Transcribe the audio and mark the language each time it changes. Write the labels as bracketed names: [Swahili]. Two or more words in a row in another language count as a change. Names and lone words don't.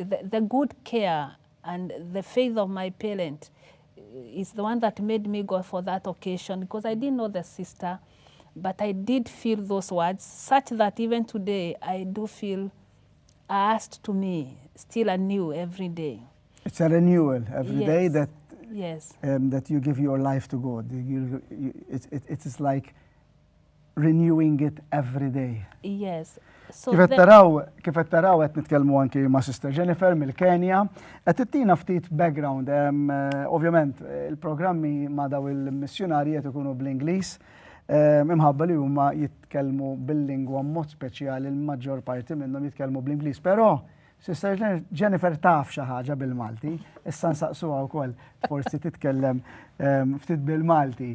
[English] The good care and the faith of my parents is the one that made me go for that occasion, because I didn't know the sister, but I did feel those words, such that even today I do feel asked to me, still anew every day. It's a renewal every day that yes. That you give your life to God. It is like renewing it every day. Yes. So [Maltese] kif qed taraw qed nitkellmu anki ma' Sister Jennifer mill-Kenja, qed tittina ftit background. Ovvjament il-programmi ma' daw il-missjonarji qed ikunu bl-Ingliż, imħabba li huma jitkellmu bil-lingwa mod speċjali, l-maġġor parti minnhom jitkellmu bl-Ingliż, però Sister Jennifer taf xi ħaġa bil-Malti, issa nsaqsuha wkoll forsi titkellem ftit bil-Malti.